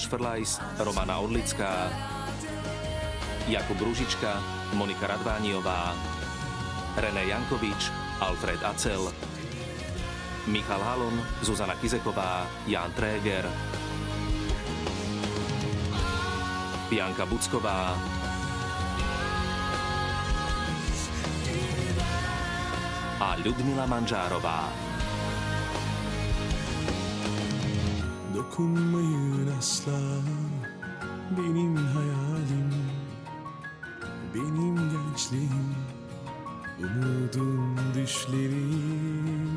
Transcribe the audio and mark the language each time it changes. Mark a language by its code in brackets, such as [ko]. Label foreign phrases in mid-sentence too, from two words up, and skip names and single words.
[sk] Frlajs, Romana Orlická, Jakub Ružička, Monika Radvániová, René Jankovič, Alfred Acel, Michal Halon, Zuzana Kizeková, Jan Tréger, Bianka Bucková, a Ľudmila Manžárová. [tr] Dokunmayın asla benim hayalim, benim gençliğim, umudum düşlerim.